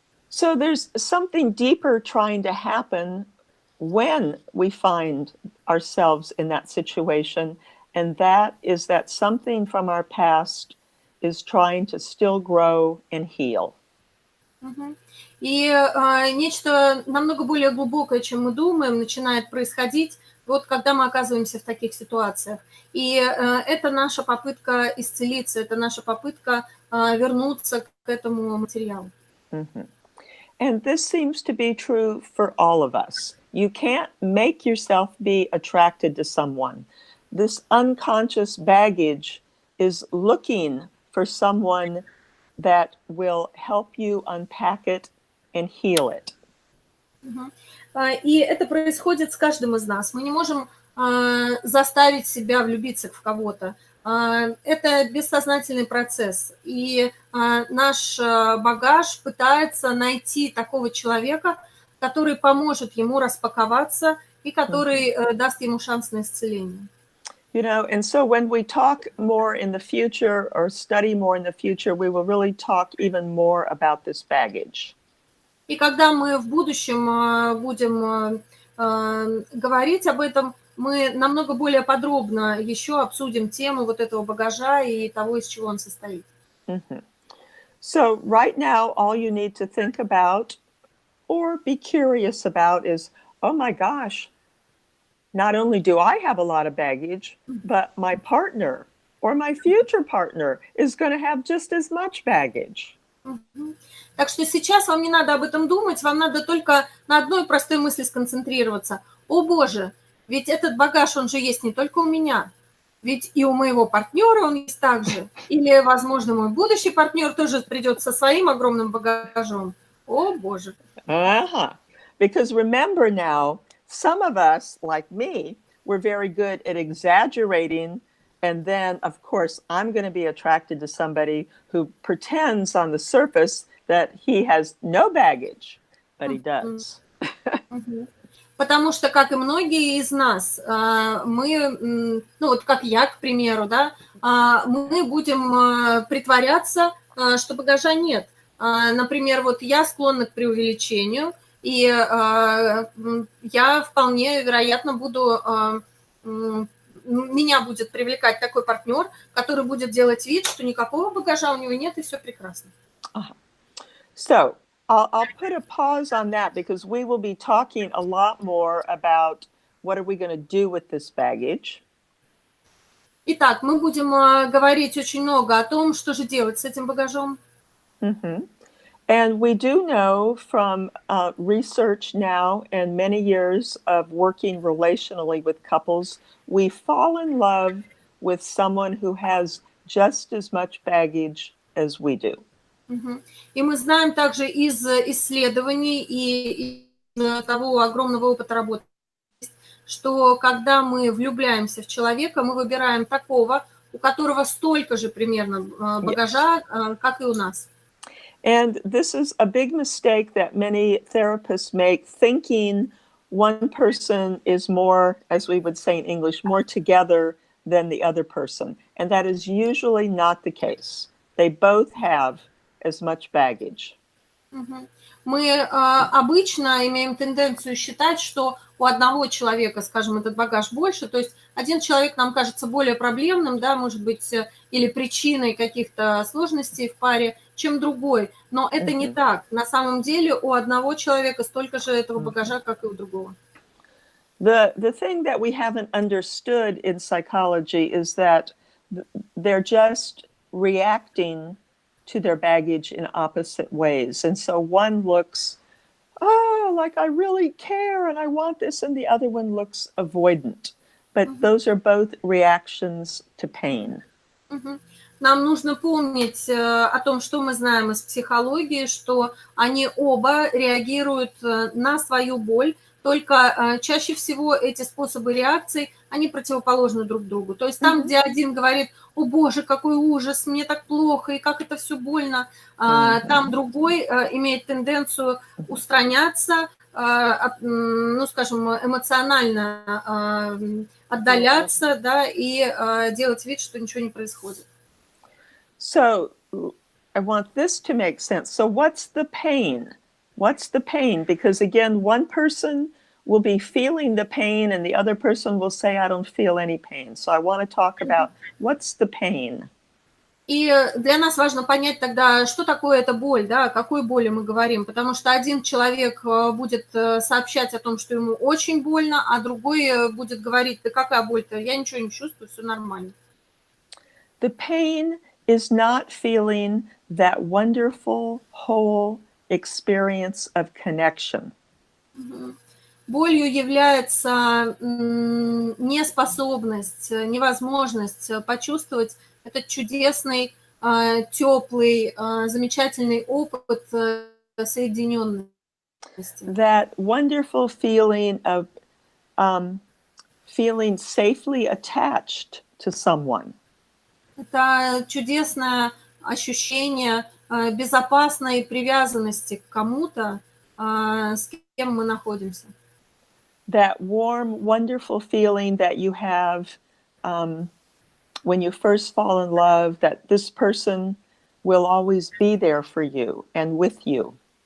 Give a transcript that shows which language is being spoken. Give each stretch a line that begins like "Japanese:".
English: So there's something deeper trying to happen when we find ourselves in that situation, and that is that something from our past is trying to still grow and heal.
Russian: И нечто намного более глубокое, чем мы думаем, начинает происходить, вот когда мы оказываемся в таких ситуациях. И это наша попытка исцелиться, это наша попытка вернуться к этому материалу.
English: And this seems to be true for all of us. You can't make yourself be attracted to someone. This unconscious baggage is looking for someone that will help you unpack it and heal it.
Russian: И это происходит с каждым из нас. Мы не можем заставить себя влюбиться в кого-то. Это бессознательный процесс. И наш багаж пытается найти такого человека, который поможет ему распаковаться и который даст ему шанс на исцеление.
English: You know, and so when we talk more in the future or study more in the future, we will really talk even more about this baggage.
Russian: И когда мы в будущем будем говорить об этом, мы намного более подробно еще обсудим тему вот этого багажа и того, из чего он состоит.
English: So right now, all you need to think about or be curious about is, oh my gosh, not only do I have a lot of baggage, but my partner or my future partner is going to have just as much baggage.
Russian: Так что сейчас вам не надо об этом думать, вам надо только на одной простой мысли сконцентрироваться. О боже, ведь этот багаж, он же есть не только у меня, ведь и у моего партнера он есть также. Или, возможно, мой будущий партнер тоже придет со своим огромным багажом. О боже.
English: Because remember now, some of us, like me, we're very good at exaggerating. And then, of course, I'm going to be attracted to somebody who pretends on the surface that he has no baggage, but he does.
Russian: Потому что, как и многие из нас, мы, ну вот как я, к примеру, да, мы будем притворяться, что багажа нет. Например, вот я склонна к преувеличению, и я вполне вероятно буду... Меня будет привлекать такой партнер, который будет делать вид, что никакого багажа у него нет, и все прекрасно.
English: So, I'll put a pause on that because we will be talking a lot more about what are we going to do with this baggage.
Russian: Итак, мы будем говорить очень много о том, что же делать с этим багажом.
English: And we do know from research now and many years of working relationally with couples, we fall in love with someone who has just as much baggage as we do.
Russian: И мы знаем также из исследований и из того огромного опыта работы, что когда мы влюбляемся в человека, мы выбираем такого, у которого столько же примерно багажа, как и у нас.
English: And this is a big mistake that many therapists make, thinking one person is more, as we would say in English, more together than the other person. And that is usually not the case. They both have as much baggage.
Russian: Мы обычно имеем тенденцию считать, что у одного человека, скажем, этот багаж больше, то есть один человек нам кажется более проблемным, да, может быть, или причиной каких-то сложностей в паре, чем другой. Но это не так. На самом деле у одного человека столько же этого багажа, как и у другого.
English: The thing that we haven't understood in psychology is that they're just reacting to their baggage in opposite ways. And so one looks, oh, like I really care and I want this, and the other one looks avoidant. But those are both reactions to pain.
Russian: Нам нужно помнить о том, что мы знаем из психологии, что они оба реагируют на свою боль, только чаще всего эти способы реакций, они противоположны друг другу. То есть там, где один говорит: «О боже, какой ужас, мне так плохо, и как это все больно», там другой имеет тенденцию устраняться, ну, скажем, эмоционально отдаляться, да, и делать вид, что ничего не происходит.
English: So I want this to make sense. So what's the pain? What's the pain? Because again, one person will be feeling the pain and the other person will say, I don't feel any pain. So I want to talk about what's the pain.
Russian: И для нас важно понять тогда, что такое эта боль, да, о какой боли мы говорим, потому что один человек будет сообщать о том, что ему очень больно, а другой будет говорить: да какая боль-то, я ничего не чувствую, все нормально.
English: The pain is not feeling that wonderful, whole experience of connection.
Russian: Болью является неспособность, невозможность почувствовать этот чудесный, теплый, замечательный опыт соединенности.
English: That wonderful feeling of feeling safely attached to someone.
Russian: Это чудесное ощущение безопасной привязанности к кому-то, с кем мы находимся.
English: That warm, wonderful feeling that you have when you first fall in love, that this person will always be there for you and with you.